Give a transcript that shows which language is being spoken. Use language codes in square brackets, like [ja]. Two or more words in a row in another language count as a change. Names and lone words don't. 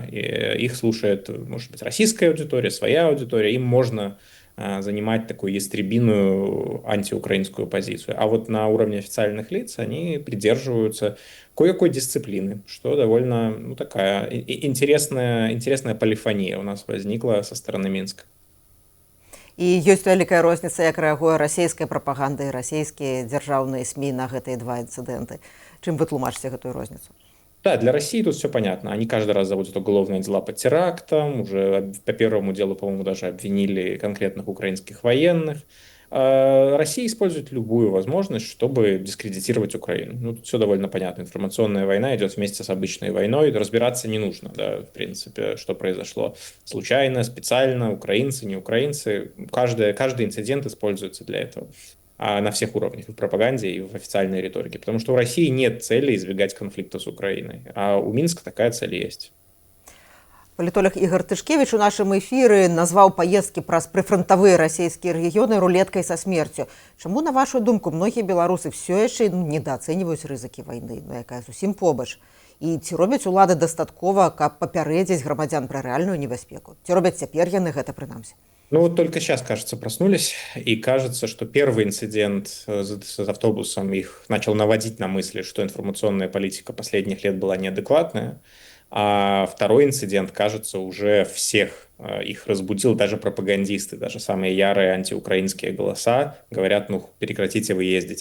[ru] И их слушает, может быть, российская аудитория, своя аудитория. Им можно занимать такую ястребиную антиукраинскую позицию. А вот на уровне официальных лиц они придерживаются кое-какой дисциплины, что довольно такая интересная полифония у нас возникла со стороны Минска. [be] І ёсць вялікая розніца, як рэагуе расійская прапаганда і расійскія дзяржаўныя СМІ на гэтыя два інцыдэнты. Чым вы тлумачыце гэтую розніцу? [ru] Да, для России тут все понятно. Они каждый раз заводят уголовные дела по терактам. Уже по первому делу, по-моему, даже обвинили конкретных украинских военных. Россия использует любую возможность, чтобы дискредитировать Украину. Тут все довольно понятно. Информационная война идет вместе с обычной войной. Разбираться не нужно, да, в принципе, что произошло случайно, специально, украинцы, не украинцы. Каждый инцидент используется для этого. На всех уровнях, и в пропаганде, и в официальной риторике. Потому что у России нет цели избегать конфликта с Украиной. А у Минска такая цель есть. [be] Палітолог Ігор Тышкевич у нашым эфіры назваў паездкі праз прыфрантавыя расійскія рэгіёны рулеткай са смерцю. Чаму, на вашу думку, многія беларусы все яшчэ недаацэньваюць рызыкі вайны, якая зусім побач? І ці робяць улады дастаткова, каб папярэдзіць грамадзян пра рэальную небяспеку? Ці робяць цяпер яны гэта прынамсі? [ru] Вот только сейчас, кажется, проснулись, и кажется, что первый инцидент с автобусом их начал наводить на мысли, что информационная политика последних лет была неадекватная. А второй инцидент, кажется, уже всех их разбудил, даже пропагандисты, даже самые ярые антиукраинские голоса говорят: прекратите вы ездить.